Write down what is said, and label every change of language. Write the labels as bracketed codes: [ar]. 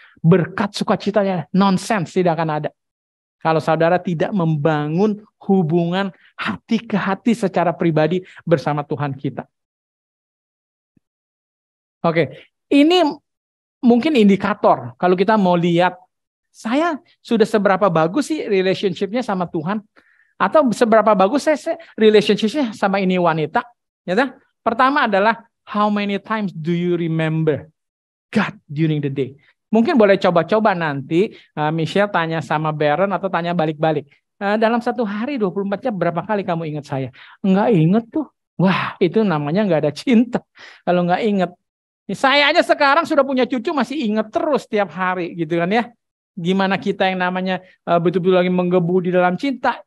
[id] Berkat sukacitanya, nonsense tidak akan ada. Kalau saudara tidak membangun hubungan hati ke hati secara pribadi bersama Tuhan kita. Oke, ini mungkin indikator. Kalau kita mau lihat, saya sudah seberapa bagus sih relationship-nya sama Tuhan? Atau seberapa bagus saya relationship-nya sama ini wanita? Ya, pertama adalah, [en] how many times do you remember God during the day? [id] Mungkin boleh coba-coba nanti Michelle tanya sama Baron atau tanya balik-balik. Dalam satu hari 24 jam berapa kali kamu ingat saya? Enggak inget tuh. Wah, itu namanya enggak ada cinta. Kalau enggak inget. Saya aja sekarang sudah punya cucu masih inget terus tiap hari gitu kan ya. Gimana kita yang namanya betul-betul lagi menggebu di dalam cinta.